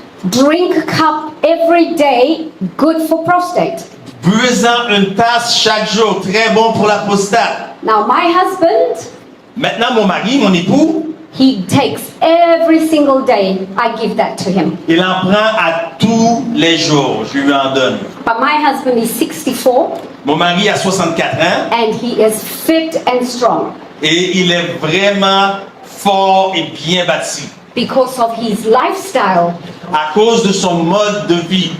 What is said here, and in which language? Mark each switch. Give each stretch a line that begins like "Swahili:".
English: drink a cup every day, good for prostate.
French: buvez-en une tasse chaque jour, très bon pour la prostate.
English: Now my husband,
French: Maintenant mon mari, mon époux,
English: he takes every single day. I give that to him.
French: il en prend à tous les jours, je lui en donne.
English: But my husband is 64
French: Mon mari a 64 ans
English: and he is fit and strong
French: et il est vraiment fort et bien bâti
English: because of his lifestyle.
French: à cause de son mode de vie.